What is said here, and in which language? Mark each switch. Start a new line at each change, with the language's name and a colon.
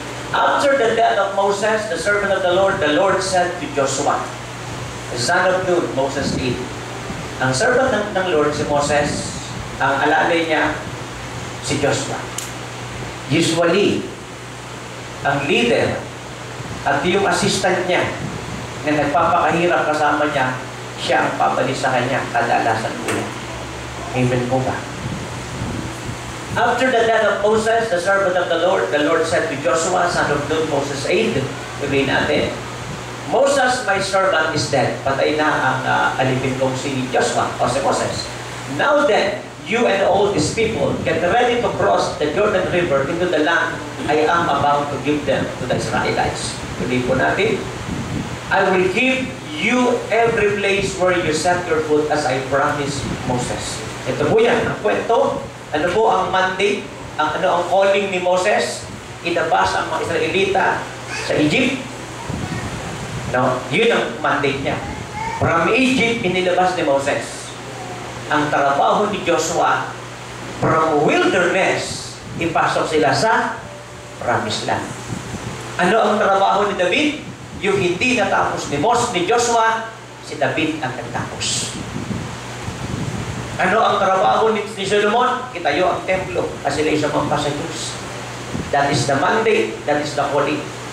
English: After the death of Moses, the servant of the Lord said to Joshua, the son of Nun, Moses' aide.
Filipino: Ang servant ng Lord, si Moses, ang alalay niya, si Joshua. Usually, ang leader at yung assistant niya na nagpapakahirap kasama niya, siya ang papalis sa kanya kadalasan ulit. Amen po ba?
English: After the death of Moses, the servant of the Lord said to Joshua, son of Nun, Moses' aide,
Filipino: sabihin natin,
English: Moses, my servant, is dead.
Filipino: Patay na ang alipin kong si Joshua o si Moses.
English: Now then, you and all these people get ready to cross the Jordan River into the land I am about to give them to the Israelites.
Filipino: Tuloy po natin,
English: I will give you every place where you set your foot as I promised Moses.
Filipino: Ito po yan, ang kwento. Ano po ang mandate, ang calling ni Moses? Inabas ang mga Israelita sa Egypt. No, yun ang mandate niya.
English: From Egypt,
Filipino: inilabas ni Moses. Ang trabaho ni Joshua, from wilderness, ipasok sila sa promised land. Ano ang trabaho ni David? Yung hindi natapos ni Joshua, si David ang nagtapos. Ano ang trabaho ni Solomon? Itayo ang templo kasi sila isang ambassadors.
English: That is the mandate, that is the calling.